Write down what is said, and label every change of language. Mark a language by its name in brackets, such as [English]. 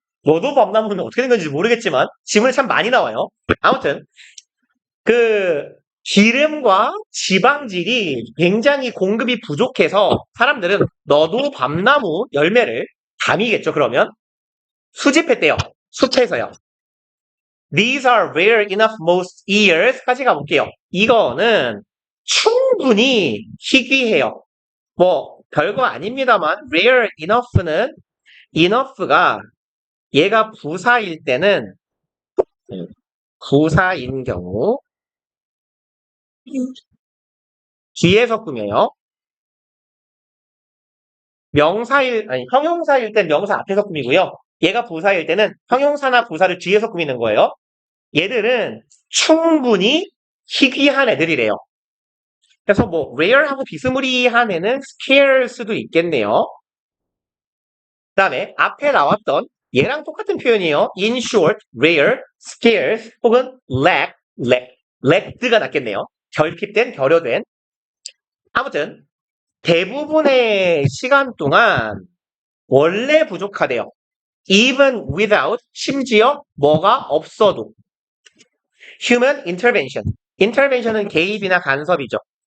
[Korean] 너도 밤나무는 어떻게 생겼는지 모르겠지만, 지문에 참 많이 나와요. 아무튼, 그, 기름과 지방질이 굉장히 공급이 부족해서 사람들은 너도 밤나무 열매를 담이겠죠, 그러면? 수집했대요. 숲에서요. [English] These are rare enough most years. [Korean] 까지 가볼게요. 이거는 충분히 희귀해요. 뭐, 별거 아닙니다만, rare enough는, enough가 얘가 부사일 때는, 부사인 경우, 뒤에서 꾸며요. 아니, 형용사일 땐 명사 앞에서 꾸미고요. 얘가 부사일 때는 형용사나 부사를 뒤에서 꾸미는 거예요. 얘들은 충분히 희귀한 애들이래요. 그래서 뭐 rare하고 비스무리한 애는 scarce도 있겠네요. 그다음에 앞에 나왔던 얘랑 똑같은 표현이에요. in short, rare, scarce 혹은 lack가 낫겠네요. 결핍된, 결여된. 아무튼 대부분의 시간 동안 원래 부족하대요. [English] even without, [Korean] 심지어 뭐가 없어도. [English] human intervention. [Korean] intervention은 개입이나 간섭이죠.